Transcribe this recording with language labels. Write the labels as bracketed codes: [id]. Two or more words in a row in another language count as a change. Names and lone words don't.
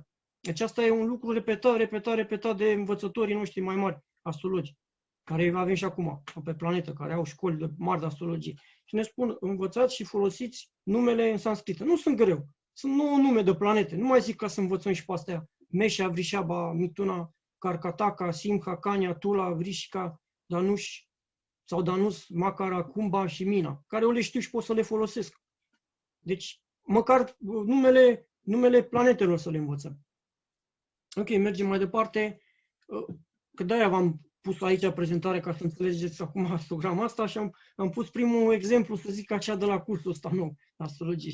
[ro] Deci asta e un lucru repetat de învățătorii noștri mai mari, astrologi, care avem și acum pe planetă, care au școli mari de astrologie. Și ne spun, învățați și folosiți numele în sanscrită. Nu sunt greu. Sunt 9 nume de planete. Nu mai zic ca să învățăm și pe astea. Meșa, Vrișaba, Mituna, Karkataka, Simha, Kanya, Tula, Vrishika, Danush sau Danus, Makara, Kumbha și Mina, care eu le știu și pot să le folosesc. Deci, măcar numele planetelor să le învățăm. Ok, mergem mai departe. Că de-aia v-am pus aici prezentare ca să înțelegeți acum astrograma asta și am pus primul exemplu, să zic așa, de la cursul ăsta nou, astrologie.